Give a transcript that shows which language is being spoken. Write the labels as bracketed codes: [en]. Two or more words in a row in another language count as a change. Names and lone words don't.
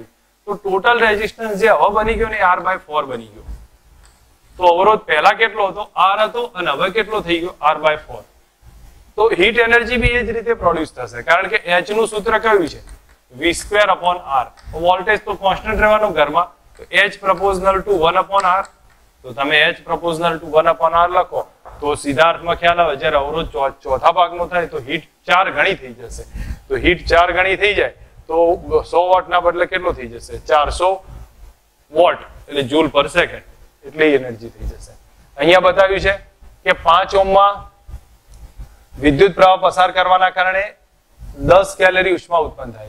[gu] તો [en] total resistance [gu] જે હવે બની ગયો ને R/4 બની ગયો. તો અવરોધ પહેલા કેટલો હતો? R હતો, અને હવે કેટલો થઈ ગયો? R/4. તો [en] heat energy [gu] બી એ જ રીતે પ્રોડ્યુસ થશે, કારણ કે H નું સૂત્ર કયું છે? V²/R. વોલ્ટેજ તો કોન્સ્ટન્ટ રહેવાનો ઘરમાં, તો [en] H proportional to 1/R. [gu] તો તમે [en] H proportional to 1/R [gu] લખો તો સીધા અર્થમાં ખ્યાલ આવે. જ્યારે અવરોધ ચોથા ભાગનો થાય તો હીટ 4 ગણી થઈ જશે. તો હીટ 4 ગણી થઈ જાય તો 100 વોટ ના બદલે કેટલો થઈ જશે? 400 વોટ, એટલે [en] joule per second, [gu] એટલી એનર્જી થઈ જશે. અહીંયા બતાવ્યું છે કે 5 ઓહ્મમાં વિદ્યુત પ્રવાહ પસાર કરવાના કારણે 10 કેલરી ઉષ્મા ઉત્પન્ન થાય.